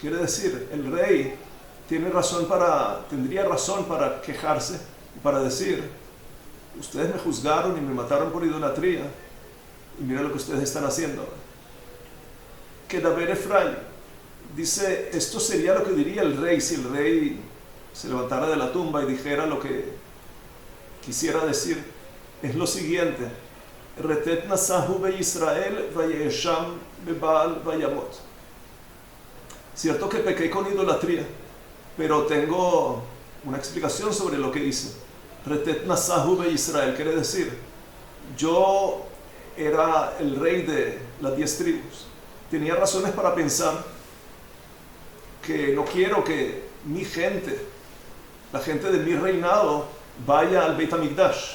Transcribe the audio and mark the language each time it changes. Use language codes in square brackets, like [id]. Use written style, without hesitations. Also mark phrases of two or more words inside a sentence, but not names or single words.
[es] Quiere decir, el rey tendría razón para quejarse y para decir: ustedes me juzgaron y me mataron por idolatría, y mira lo que ustedes están haciendo. Que Daber Efraín dice: esto sería lo que diría el rey si el rey se levantara de la tumba y dijera lo que quisiera decir. Es lo siguiente: [he] רתת נשא הוא בישראל ויאשם בבעל וימת. [es] Cierto que pequé con idolatría, pero tengo una explicación sobre lo que hice. [he] רתת נשא הוא בישראל [es] quiere decir, yo era el rey de las 10 tribus. Tenía razones para pensar que no quiero que mi gente, la gente de mi reinado, vaya al Beit HaMikdash.